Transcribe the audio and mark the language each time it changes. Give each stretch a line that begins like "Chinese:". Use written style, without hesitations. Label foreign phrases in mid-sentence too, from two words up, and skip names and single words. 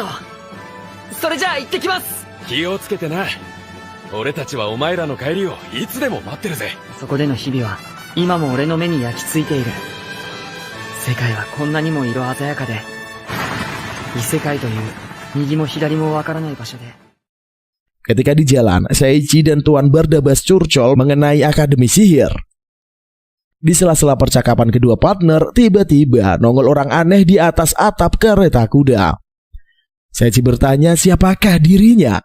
Japanese: それじゃあ行ってきます。気をつけてな。俺たちはお前らの帰りをいつでも待ってるぜ。そこでの日々は今も俺の目に焼き付いている。世界はこんなにも色鮮やかで、異世界という右も左もわからない場所で。
Indonesian: Ketika di jalan, Seichi dan Tuan Barnabas curcol mengenai Akademi Sihir. Di sela-sela percakapan kedua partner, tiba-tiba nongol orang aneh di atas atap kereta kuda. Seichi bertanya siapakah dirinya.